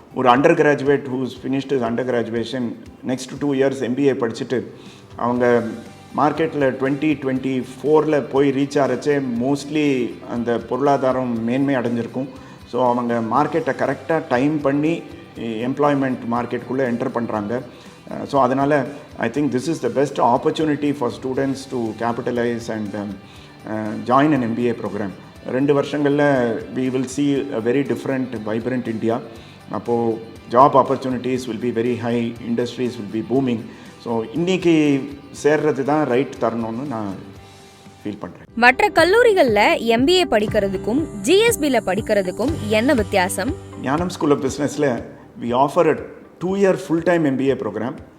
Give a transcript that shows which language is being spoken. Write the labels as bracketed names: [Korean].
[Tamil] ஒரு under graduate [English] who's finished undergraduation next 2 years [Tamil] MBA படிச்சுட்டு அவங்க மார்க்கெட்டில் 2024 போய் ரீச் ஆகிறச்சே மோஸ்ட்லி அந்த பொருளாதாரம் மேன்மை அடைஞ்சிருக்கும். ஸோ அவங்க மார்க்கெட்டை கரெக்டாக டைம் பண்ணி எம்ப்ளாய்மெண்ட் மார்க்கெட்டுக்குள்ளே என்டர் பண்ணுறாங்க. [English] so [Tamil] அதனால் [English] I think this is the best opportunity for students to capitalise and join an MBA programme. [Tamil] 2 வருஷங்களில் [English] we will see a very different, vibrant India. [Tamil] அப்போது [English] Job opportunities will be very high, industries will be booming. [Tamil] So இன்றைக்கி சேர்றது தான் right தரணும்னு நான் feel பண்ணுறேன். மற்ற கல்லூரிகளில் MBA படிக்கிறதுக்கும் ஜிஎஸ்பியில் படிக்கிறதுக்கும் என்ன வித்தியாசம்? [English] Gnanam school of பிஸ்னஸில் we offer a 2-year full-time MBA program.